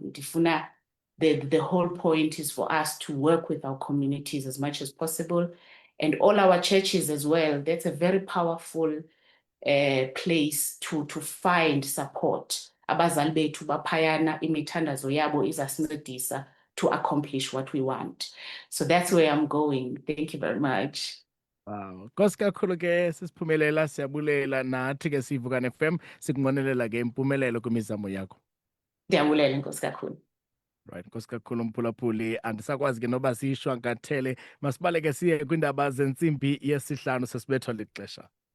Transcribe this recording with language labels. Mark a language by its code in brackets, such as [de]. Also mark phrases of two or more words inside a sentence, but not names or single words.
[en] Ndifuna the whole point is for us to work with our communities as much as possible, and all our churches as well. That's a very powerful place to find support. [xh] abazali bethu baphayana, imithandazo yabo izasincedisa [en] to accomplish what we want. So that's where I'm going. Thank you very much. Wow. [xh] Nkosi kakhulu ke sisiphumelela, siyabulela nathi ke siyiVukani FM sikunqwenelela ke impumelelo kwimizamo yakho. Ndiyabulela Nkosi kakhulu. Right, Nkosi kakhulu Mphulaphuli, andisakwazi ke noba siyishwankathele, masibaleke siye kwindaba zentsimbi yesihlanu sesibethwa lixesha.